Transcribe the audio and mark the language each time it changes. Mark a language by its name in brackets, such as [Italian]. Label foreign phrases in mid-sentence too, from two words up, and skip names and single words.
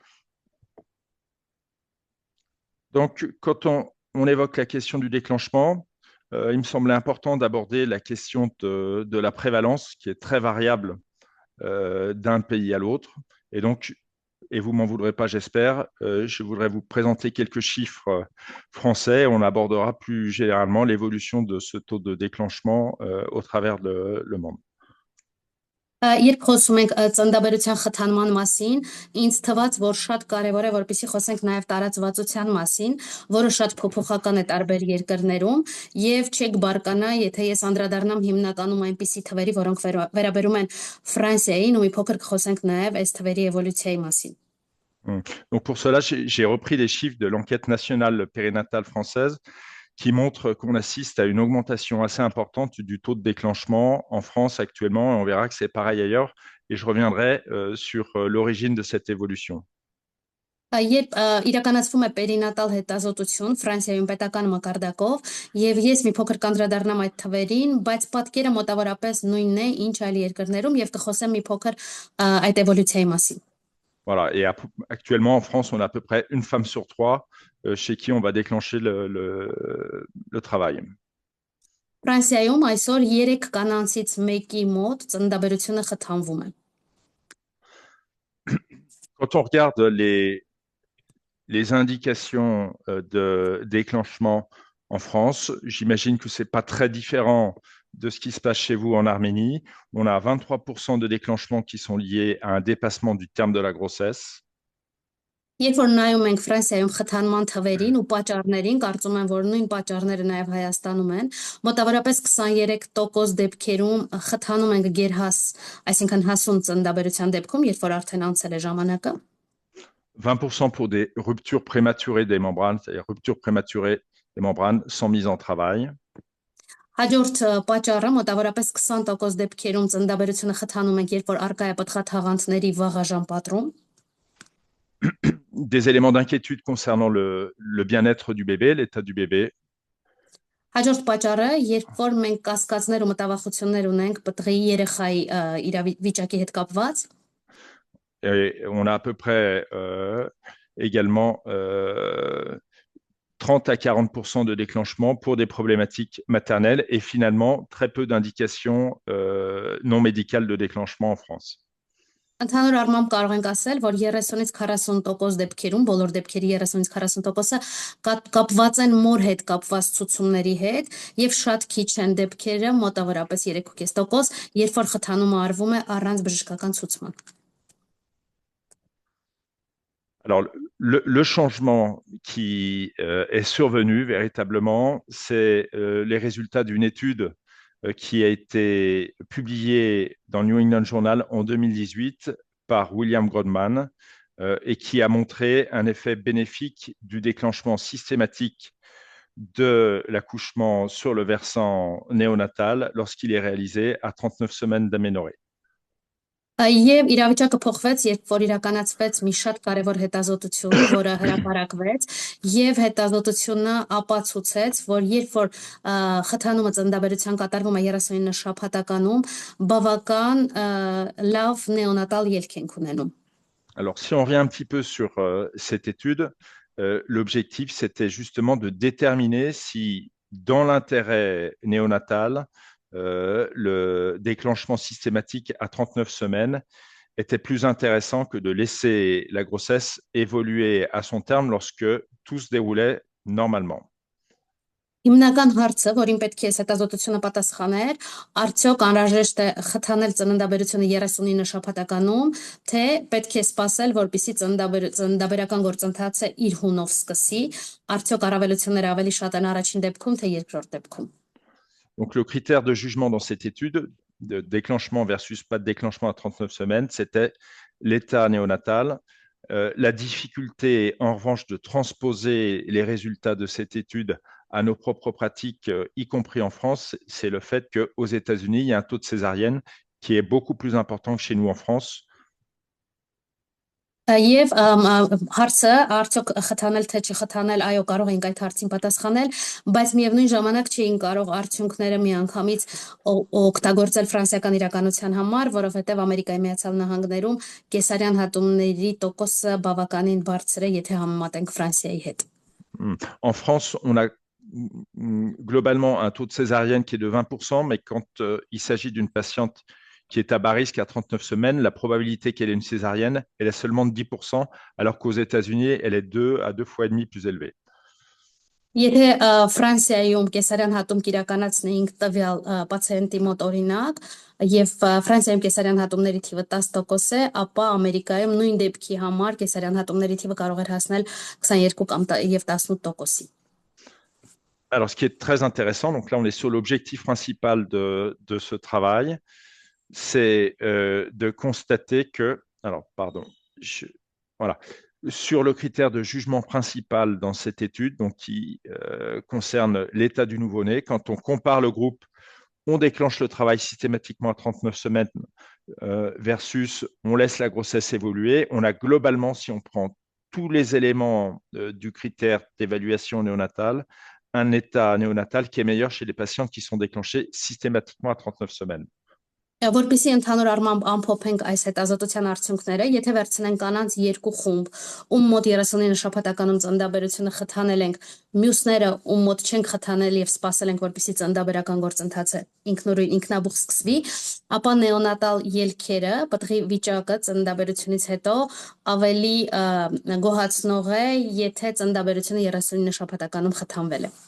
[French] Donc, quand on évoque la question du déclenchement, il me semblait important d'aborder la question de la prévalence qui est très variable d'un pays à l'autre. Et donc, et vous m'en voudrez pas, j'espère, je voudrais vous présenter quelques chiffres français. On abordera plus généralement l'évolution de ce taux de déclenchement au travers le monde. [Armenian] Երբ խոսում ենք ծննդաբերության խթանման մասին, ինձ թվաց, որ շատ կարևոր է, որպեսզի խոսենք նաև տարածվածության մասին, որը շատ փոփոխական է տարբեր երկրներում, եւ չեք բարկանա, եթե ես անդրադառնամ հիմնականում այնպիսի թվերի, որոնք վերաբերում են Ֆրանսիային, ու մի փոքր կխոսենք նաև այս թվերի էվոլյուցիայի մասին։ [French] Donc pour cela, j'ai repris les chiffres de l'enquête nationale périnatale française qui montre qu'on assiste à une augmentation assez importante du taux de déclenchement en France actuellement, et on verra que c'est pareil ailleurs, et je reviendrai sur l'origine de cette évolution. [Armenian] Երբ իրականացվում է պերինատալ հետազոտություն Ֆրանսիայում պետական մակարդակով, եւ ես մի փոքր կանդրադառնամ այդ թվերին, բայց պատկերը մոտավորապես նույնն է, ինչ այլ երկրներում, եւ կխոսեմ մի փոքր այդ էվոլյուցիայի մասին։ [French] Voilà, et actuellement en France, on a à peu près une femme sur trois chez qui on va déclencher le travail. [Armenian] Ֆրանսիայում այսօր 3 կանանցից մեկի մոտ ծննդաբերությունը խթանվում է։ [French] Quand on regarde les indications de déclenchement en France, j'imagine que c'est pas très différent de ce qui se passe chez vous en Arménie. On a 23% de déclenchements qui sont liés à un dépassement du terme de la grossesse. [Armenian] Երբ որ նայում ենք Ֆրանսիայում խթանման թվերին ու պատճառներին, կարծում եմ, որ նույն պատճառները նաև Հայաստանում են, մոտավորապես 23% դեպքերում խթանում ենք գերհաս, այսինքն հասուն ծննդաբերության դեպքում, երբ որ արդեն անցել է ժամանակը։ [French] 20% pour des ruptures prématurées des membranes, c'est-à-dire ruptures prématurées des membranes sans mise en travail. [Armenian] Հաջորդ պատճառը մոտավորապես 20% դեպքերում ծննդաբերությունը խթանում ենք, երբ որ արկա է պտղաթաղանթների վաղաժամ պատրում։ [French] Des éléments d'inquiétude concernant le bien-être du bébé, l'état du bébé. [Armenian] Հաջորդ պատճառը, երբ որ մենք կասկածներ ու մտավախություններ ունենք պտղի երեխայի վիճակի հետ կապված։ [French] Et on a à peu près également 30 à 40% de déclenchement pour des problématiques maternelles et finalement très peu d'indications non médicales de déclenchement en France. [Armenian] Ընդհանուր առմամբ կարող ենք ասել, որ 30-ից 40% դեպքերում, բոլոր դեպքերի 30-ից 40%-ը կապված են մոր հետ կապված ցուցումների հետ եւ շատ քիչ են դեպքերը, մոտավորապես 3.5%, երբ որ խթանումը արվում է առանց բժշկական ցուցման։ [French] Alors, le changement qui est survenu véritablement, c'est les résultats d'une étude qui a été publiée dans New England Journal en 2018 par William Grodman et qui a montré un effet bénéfique du déclenchement systématique de l'accouchement sur le versant néonatal lorsqu'il est réalisé à 39 semaines d'aménorrhée. [Armenian] Եվ իրավիճակը փոխվեց, երբ որ իրականացվեց մի շատ կարևոր հետազոտություն, որը հրապարակվեց, եւ հետազոտությունը ապացուցեց, որ երբ որ խթանումը ծննդաբերության կատարվում է 39 շաբաթականում, բավական լավ նեոնատալ ելք ենք ունենում։ [French] Alors, si on revient un petit peu sur cette étude, l'objectif, c'était justement de déterminer si, dans l'intérêt néonatal, le déclenchement systématique à 39 semaines était plus intéressant que de laisser la grossesse évoluer à son terme lorsque tout se déroulait normalement. [Armenian] Հիմնական հարցը, որին պետք է հետազոտությունը պատասխաներ, արդյոք անհրաժեշտ է խթանել ծննդաբերությունը 39 շաբաթականում, թե պետք է սպասել, որպեսզի ծննդաբերական գործընթացը իր հունով սկսի, արդյոք առավելությունները ավելի շատ են առաջին դեպքում, թե երկրորդ դեպքում։ [French] Donc, le critère de jugement dans cette étude, de déclenchement versus pas de déclenchement à 39 semaines, c'était l'état néonatal. La difficulté, en revanche, de transposer les résultats de cette étude à nos propres pratiques, y compris en France, c'est le fait qu'aux États-Unis, il y a un taux de césarienne qui est beaucoup plus important que chez nous en France. [Armenian] Եվ հարցը արդյոք խթանել թե չխթանել, այո, կարող ենք այդ հարցին պատասխանել, բայց միևնույն ժամանակ չէին կարող արդյունքները միանգամից օգտագործել ֆրանսիական իրականության համար, որովհետև Ամերիկայի Միացյալ Նահանգներում կեսարյան հատումների տոկոսը բավականին բարձր է, եթե համեմատենք Ֆրանսիայի հետ։ [French] En France, on a globalement un taux de césarienne qui est de 20%, mais quand il s'agit d'une patiente qui est à bas risque à 39 semaines, la probabilité qu'elle ait une césarienne, elle est seulement de 10%, alors qu'aux États-Unis, elle est 2 à 2,5 fois plus élevée. [Armenian] Եթե Ֆրանսիայում կեսարյան հատում կիրականացնեինք տվյալ պացիենտի մոտ օրինակ եւ Ֆրանսիայում կեսարյան հատումների թիվը 10% է, ապա Ամերիկայում նույն դեպքի համար կեսարյան հատումների թիվը կարող էր հասնել 22 կամ եւ 18%-ի։ [French] Alors, ce qui est très intéressant, donc là, on est sur l'objectif principal de ce travail, c'est de constater que, alors, pardon, voilà, sur le critère de jugement principal dans cette étude, donc qui concerne l'état du nouveau-né, quand on compare le groupe, on déclenche le travail systématiquement à 39 semaines versus on laisse la grossesse évoluer, on a globalement, si on prend tous les éléments du critère d'évaluation néonatale, un état néonatal qui est meilleur chez les patients qui sont déclenchés systématiquement à 39 semaines. [Armenian] Որպեսզի ընդհանուր առմամբ ամփոփենք այս հետազոտության արդյունքները, եթե վերցնենք կանանց երկու խումբ, ում մոտ 39 շաբաթականում ծննդաբերությունը խթանել ենք, մյուսները ում մոտ չենք խթանել եւ սպասել ենք, որպեսզի ծննդաբերական գործընթացը ինքնուրույն ինքնաբուխ սկսվի, ապա նեոնատալ ելքերը, պտղի վիճակը ծննդաբերությունից հետո ավելի գոհացնող է, եթե ծննդաբերությունը 39 շաբաթականում խթանվել է։